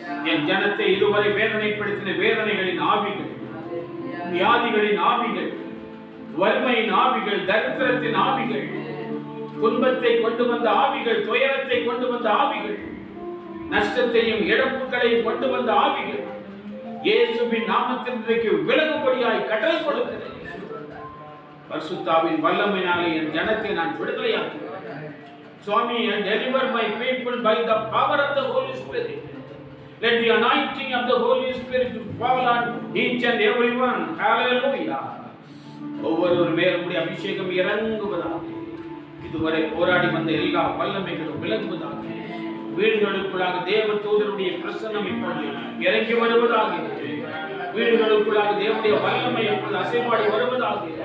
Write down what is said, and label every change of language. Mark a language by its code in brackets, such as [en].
[ta] என் ஜனத்தை இதுவரை வேதனைப்படுத்தின வேதனைகளின் ஆவிகள், வியாதிகளின் ஆவிகள், வறுமையின் ஆவிகள், தரித்திரத்தின் ஆவிகள், துன்பத்தை கொண்டு வந்த ஆவிகள், துயரத்தை கொண்டு வந்த ஆவிகள், நஷ்டத்தையும் இழப்புகளையும் கொண்டு வந்த ஆவிகள் இயேசுவின் நாமத்தில் இன்றைக்கு விலகும்படியாய் கட்டளை கொடுக்கிறேன். பரிசுத்தாவின் வல்லமையினாலே என் ஜனத்தை நான் விடுதலையாக்குகிறேன். [en] Swami, and deliver my people by the power of the Holy Spirit. Let the anointing of the Holy Spirit fall on each and everyone. [ta] Hallelujah. ஒவ்வொரு மேலும் அபிஷேகம் இறங்குவதாக. இதுவரை போராடி வந்த எல்லா வல்லமைகளும் விலகுவதாக. வீடுகளுக்குள்ளாக தேவ தூதருடைய பிரசன்னம் இப்பொழுது இறங்கி வருவதாக. வீடுகளுக்குள்ளாக தேவனுடைய வல்லமை இப்பொழுது அசைபாடி வருவதாக.